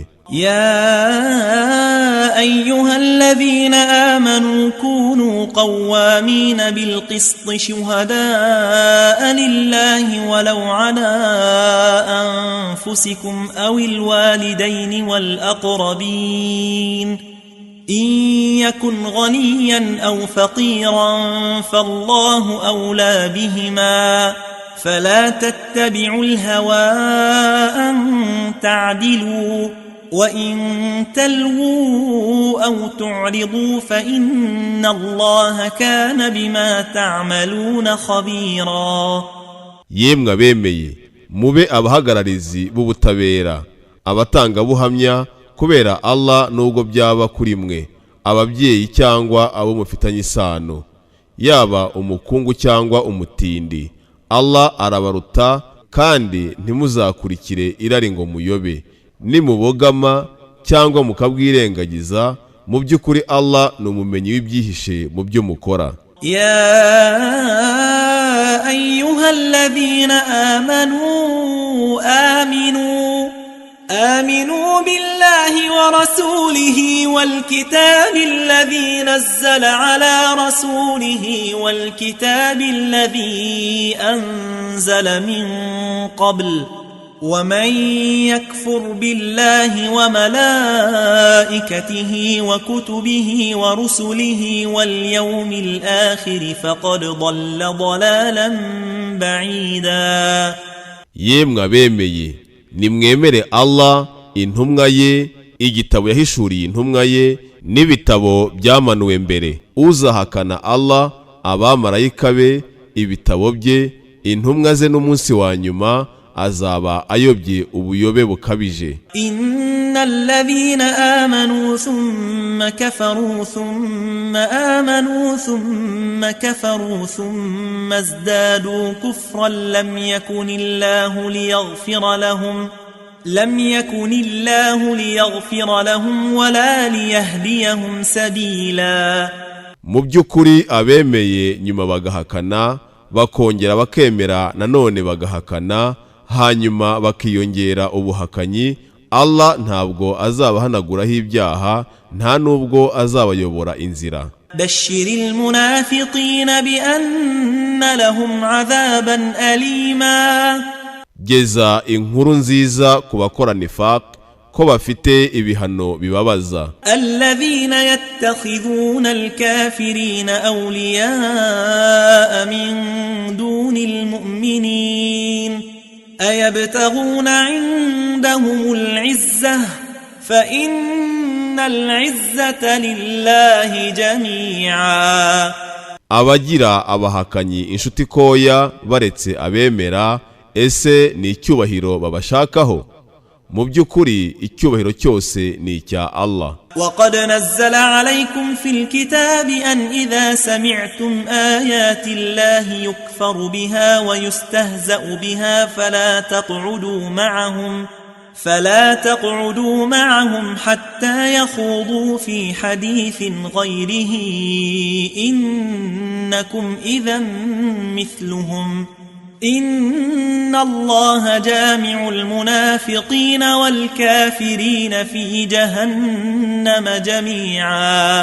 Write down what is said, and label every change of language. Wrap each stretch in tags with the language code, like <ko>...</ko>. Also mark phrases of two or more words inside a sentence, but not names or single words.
<ar>يا أيها الذين آمنوا كونوا قوامين بالقسط شهداء لله ولو على أنفسكم أو الوالدين والأقربين إن يكن غنيا أو فقيرا فالله أولى بهما فلا تتبعوا الهوى أن تعدلوا وَإِن تَلْوُوا أَوْ تُعْرِضُوا فَإِنَّ اللَّهَ كَانَ بِمَا تَعْمَلُونَ خَبِيرًا.</ar> <rw>Yemwe bemeye mube abahagararizi b'ubutabera abatanga buhamya kubera Allah nubwo byaba kuri mwe ababyeyi cyangwa abo mufitanye isano yaba umukungu cyangwa umutindi Allah arabaruta kandi ntimuzakurikire irari ngo muyobe nimubogama cyangwa mukabwirengagiza mu by'ukuri Allah ni umumenyi w'ibyihishe mu byo mukora.</rw> <ar>يا أيها الذين آمنوا بالله ورسوله والكتاب الذي نزل على رسوله والكتاب الذي أنزل من قبل ومن يكفر بالله وملائكته وكتبه ورسله واليوم الآخر فقد ضل ضلالا بعيدا.</ar> <rw>Yemwe abemeye nimwemere Allah, intumwa ye, igitabo yahishuriye intumwa ye n'ibitabo byamanuwe mbere. Uzahakana Allah, abamarayika be, ibitabo bye, intumwa ze n'umunsi wa nyuma azaba ayobye ubuyobe bukabije.</rw> <ar>إن الذين آمنوا ثم كفروا ثم آمنوا ثم كفروا ثم ازدادوا كفرا لم يكن الله ليغفر لهم ولا ليهديهم سبيلا.</ar> <rw>Mu by'ukuri abemeye nyuma bagahakana, bakongera bakemera nanone bagahakana, hanyuma bakiyongera ubuhakanyi, Allah ntabwo azabahanaguraho ibyaha, nta nubwo azabayobora inzira.</rw> <ar>بشر المنافقين بأن لهم عذابا أليما.</ar> <rw>Geza inkuru nziza ku bakora nifaq ko bafite ibihano bibabaza.</rw> <ar>الذين يتخذون الكافرين أولياء من دون المؤمنين أيبتغون عندهم العزة فإن العزة لله جميعا.</ar> <rw>Abagira abahakanyi inshuti koya baretse abemera, ese ni icyubahiro babashakaho? Mu by'ukuri icyubahiro cyose ni icya Allah.</rw> <ar>وقد نزل عليكم في الكتاب أن إذا سمعتم آيات الله يكفر بها ويستهزأ بها فلا تقعدوا معهم حتى يخوضوا في حديث غيره إنكم إذا مثلهم إن الله جامع المنافقين والكافرين في جهنم جميعا.</ar>